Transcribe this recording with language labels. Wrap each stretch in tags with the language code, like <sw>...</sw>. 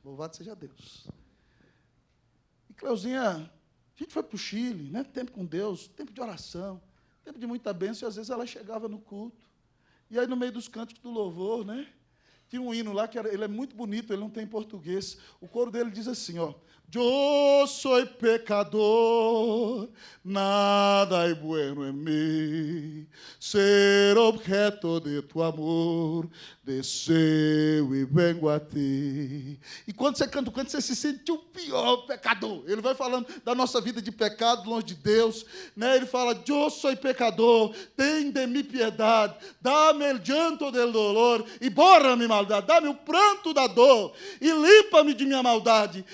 <pt>Louvado seja Deus. E Cleuzinha, a gente foi para o Chile, né? Tempo com Deus, tempo de oração, tempo de muita bênção, e às vezes ela chegava no culto. E aí, no meio dos cânticos do louvor, né? Tinha um hino lá, ele é muito bonito, ele não tem português. O coro dele diz assim, ó,</pt> <es>yo soy pecador, nada hay bueno en mí, ser objeto de tu amor, deseo e vengo a ti.</es> <pt>E quando você canta o canto, você se sente o pior pecador. Ele vai falando da nossa vida de pecado, longe de Deus, né? Ele fala, yo soy pecador, tem de mim piedade, dá-me el llanto del dolor, e borra minha maldade, dá-me o pranto da dor, e limpa-me de minha maldade.</pt>